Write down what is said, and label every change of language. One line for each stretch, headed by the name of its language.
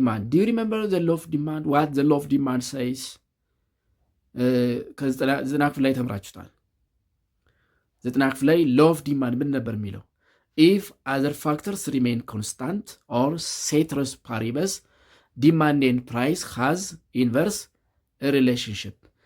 English: Do you remember the law of demand? What the law of demand says?
Amharic: ከዘጠና ክፍል ላይ ተምራችሁታል። ዘጠና ክፍል ላይ law of demand ምን ነበር የሚለው?
English: if other factors remain constant or ceteris paribus demand and price has inverse relationship.